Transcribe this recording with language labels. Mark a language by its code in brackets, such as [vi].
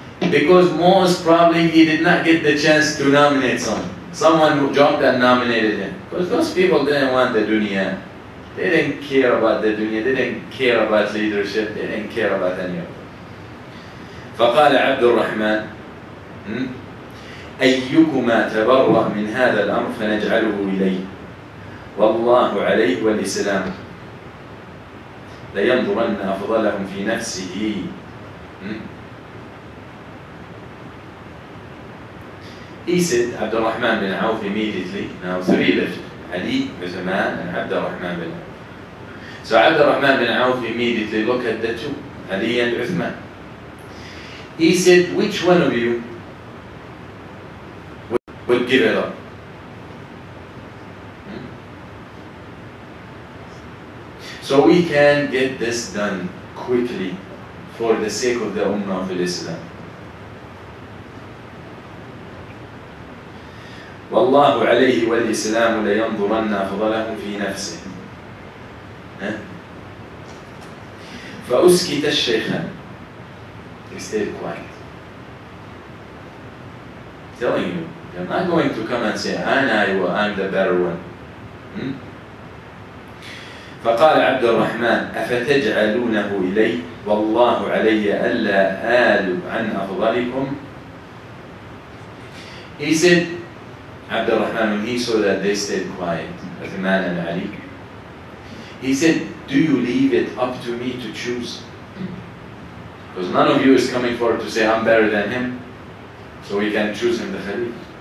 [en] Because most probably he did not get the chance to nominate someone. Someone who jumped and nominated him. Because those people didn't want the dunya. They didn't care about the dunya. They didn't care about leadership. They didn't care about any of it. [ar] فقال عبد الرحمن أيكما تبرأ من هذا الأمر فنجعله إليه والله عليه والإسلام لينظرن أفضلهم في نفسه. [en] He said, Abd al-Rahman bin Auf immediately, now 3 left, Ali, Uthman, and Abd al-Rahman bin Auf. So Abd al-Rahman bin Auf immediately looked at the 2, Ali and Uthman. He said, which one of you would give it up? So we can get this done quickly for the sake of the Ummah of Islam. [ar] والله عليه والإسلام لينظرن أفضله في نفسه. فأسكت الشيخان. [en] He stayed quiet. Telling you, they're not going to come and say, I'm the better one. [ar] فقال عبد الرحمن أفتجعلونه إلي والله علي ألا آل عن أفضلكم. [en] He said, Abd al-Rahman, when he saw that they stayed quiet, Uthman and Ali, he said, do you leave it up to me to choose? Because none of you is coming forward to say, I'm better than him, so we can choose him the Khalifa.